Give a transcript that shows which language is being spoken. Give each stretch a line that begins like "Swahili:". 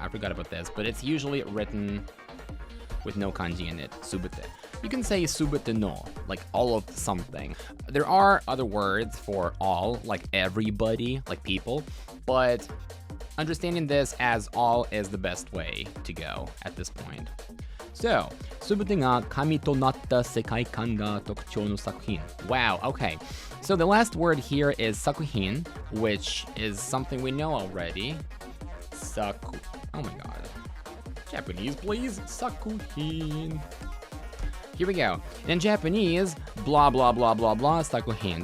English: I forgot about this, but it's usually written with no kanji in it, subete. You can say subete no, like all of something. There are other words for all, like everybody, like people, but understanding this as all is the best way to go at this point.
Japanese: So, すべてが紙となった世界観が特徴の作品.
English: Wow, okay. So the last word here is 作品, which is something we know already. Oh my god. Japanese, please. 作品.Here we go. In Japanese, blah blah blah blah blah 作品.